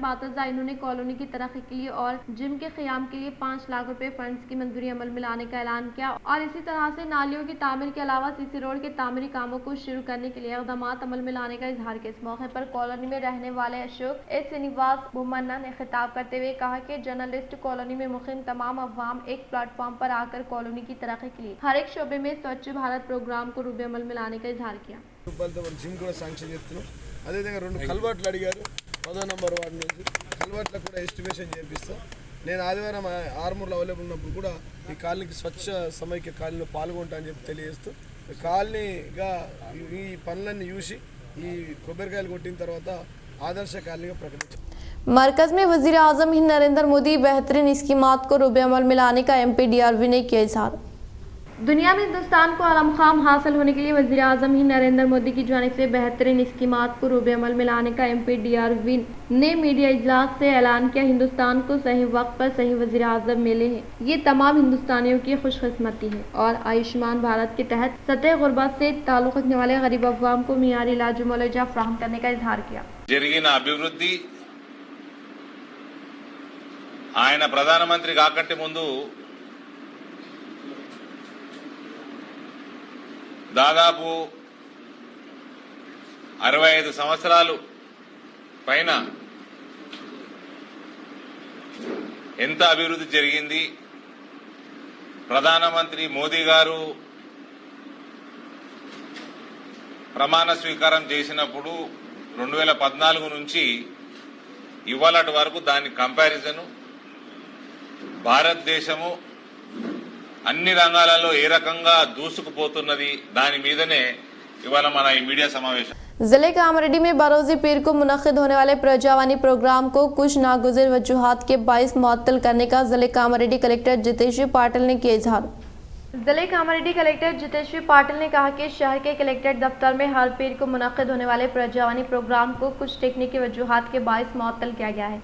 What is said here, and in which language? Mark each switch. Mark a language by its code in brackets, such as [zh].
[hi] बातज़ा इन्होंने कॉलोनी की तरक्की के लिए और जिम के क़याम के लिए 5 लाख रुपए फंड्स की मंजूरी अमल में लाने का ऐलान किया और इसी तरह से नालियों की तामीर के अलावा सीसी रोड के तामीरी कामों को शुरू करने के लिए इक़दामात अमल में लाने का इजहार किया। इस मौके पर कॉलोनी में रहने वाले अशोक श्रीनिवास बुमन्ना ने खिताब करते हुए कहा कि जर्नलिस्ट कॉलोनी में मुक़ीम तमाम अवाम एक प्लेटफॉर्म पर आकर कॉलोनी की तरक्की के लिए हर एक शोबे में स्वच्छ भारत प्रोग्राम को रूबे अमल में लाने का इजहार किया। [te] జిమ్ కూడా శాంక్షన్ చేస్తున్నాం. అదేవిధంగా 2 కల్వర్ట్లు అడిగారు. 10వ నంబర్ వార్డు నుంచి కల్వర్ట్లకు కూడా ఎస్టిమేషన్ చేపిస్తాం. నేను ఆదివారం ఆర్మూర్లో అవైలబుల్ ఉన్నప్పుడు కూడా ఈ కాలనీకి స్వచ్ఛ సమైక్య కాలనీలో పాల్గొంటా అని చెప్పి తెలియజేస్తూ కాలనీగా ఈ పనులన్నీ చూసి ఈ కొబ్బరికాయలు కొట్టిన తర్వాత ఆదర్శ కాలనీగా ప్రకటించాం। [hi] मरकज में वजीर आजम हिंद नरेंद्र मोदी बेहतरीन स्कीमात को रूबे अमल में लाने का MP DRV ने किया इजहार। दुनिया में हिंदुस्तान को आला मुकाम हासिल होने के लिए वज़ीर आज़म हिंद नरेंद्र मोदी की जानिब से बेहतरीन स्कीमात को रूबे अमल में लाने का MP DRV ने मीडिया इजलास से ऐलान किया। हिंदुस्तान को सही वक्त पर सही वज़ीर आज़म मिले हैं, ये तमाम हिंदुस्तानियों की खुशकिस्मती है और आयुष्मान भारत के तहत सतह गुर्बत से ताल्लुक़ रखने वाले गरीब अवाम को मियारी इलाज मुआवजा फराहम करने का इजहार किया। [te] జరిగిన అభివృద్ధి ఆయన ప్రధానమంత్రి కాకంటే ముందు దాదాపు 65 సంవత్సరాలు పైన ఎంత అభివృద్ధి జరిగింది, ప్రధానమంత్రి మోదీ గారు ప్రమాణ స్వీకారం చేసినప్పుడు 2014 నుంచి ఇవాళటి వరకు దాని కంపారిజను భారతదేశము అన్ని రంగాలలో ఏ రకంగా దూసుకుపోతున్నది దాని మీదనే ఇవాళ మన ఈ మీడియా సమావేశం। [hi] जिले के आमरेड्डी में बरोज़ी पीर को मुनक़िद होने वाले प्रजावानी प्रोग्राम को कुछ नागुज़िर वजूहात के बाइस मुअत्तल करने का जिले का आमरेड्डी कलेक्टर जितेश पाटिल ने किया इजहार। जिले कामारेड्डी कलेक्टर जितेश्वरी पाटिल ने कहा कि शहर के कलेक्ट्रेट दफ्तर में हर पीर को मुनक्किद होने वाले प्रजावानी प्रोग्राम को कुछ तकनीकी वजूहात के बायस मुअत्तल किया गया है।